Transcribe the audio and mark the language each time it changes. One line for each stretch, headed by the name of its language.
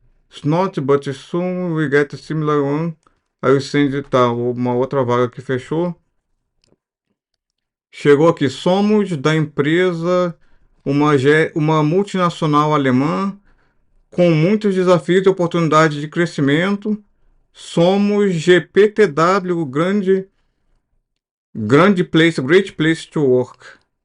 English: It's not, but soon we get a similar one.
Portuguese: Aí eu send, tá, uma outra vaga que fechou. Chegou aqui, somos da empresa uma multinacional alemã com muitos desafios e oportunidades de crescimento. Somos GPTW, grande place,
English: great place to work.